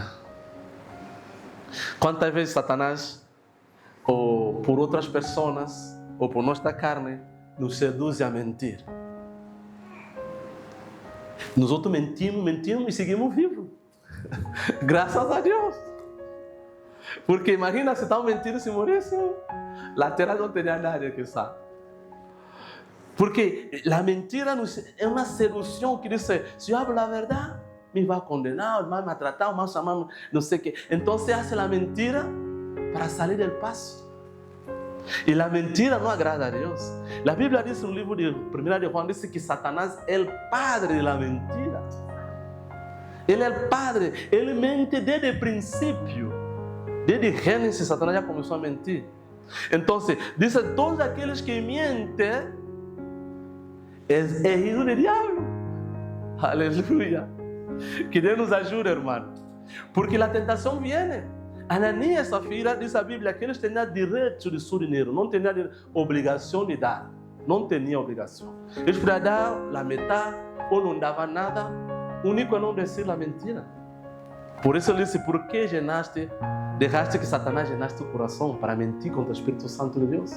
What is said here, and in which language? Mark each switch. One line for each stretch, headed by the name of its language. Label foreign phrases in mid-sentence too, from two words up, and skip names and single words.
Spanish: ¿Cuántas veces Satanás, o por otras personas, o por nuestra carne, nos seduce a mentir? Nosotros mentimos y seguimos vivos. Gracias a Dios. Porque imagina si
Portuguese: estamos mentindo se morresse,
Spanish: la tierra no tenía nadie que sabe. Porque la mentira es una seducción que dice, si yo hablo la verdad, me va a condenar, me va a maltratar, me va a llamar, no sé qué. Entonces hace la mentira para salir del paso. Y la mentira no agrada a Dios. La Biblia dice en un libro de 1 de Juan, dice que Satanás es el padre de la mentira. Él es el padre, él mente desde el principio. Desde Génesis, Satanás ya comenzó a mentir. Entonces, dice, todos aquellos que mienten es hijo del diablo.
Portuguese: Aleluya. Que Deus nos ajude, hermano.
Spanish: Porque la tentação viene.
Portuguese: Ananias e Safira, diz a Bíblia, que eles tinham direito de seu dinheiro, não tinham obrigação de dar. Não tinham obrigação. Eles podiam dar a metade ou não davam nada. O único é não dizer a mentira. Por isso ele disse, por que deixaste que Satanás llenaste o coração para mentir contra o Espírito Santo de Deus?